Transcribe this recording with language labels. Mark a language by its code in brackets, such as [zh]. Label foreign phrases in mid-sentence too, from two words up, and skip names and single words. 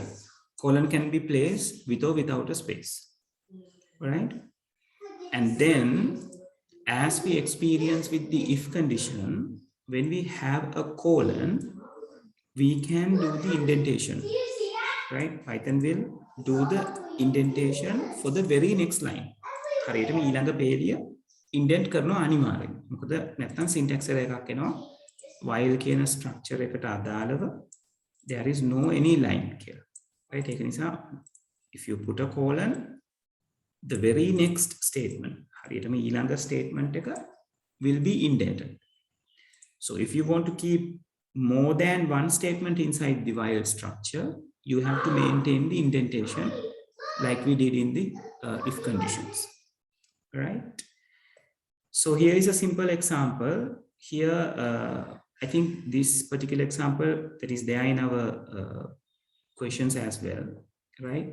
[en] Colon can be placed with or without a space, right? And then as we experience with the if condition, when we have a colon, we can do the indentation, right? Python will do the indentation for the very next line. [si] හරියටම ඊළඟ පේලිය indent කරනවා අනිවාර්යෙන්. මොකද නැත්නම් [en] syntax error [si] එකක් එනවා. while කියන structure එකට අදාළව [en] there is no any line [si] කියලා. right? ඒක නිසා [en] if you put a colon, the very next statement, [si] හරියටම ඊළඟ statement එක [en] will be indented. So if you want to keep more than one statement inside the while structure, you have to maintain the indentation like we did in the if conditions, right? So here is a simple example. Here, I think this particular example that is there in our questions as well, right?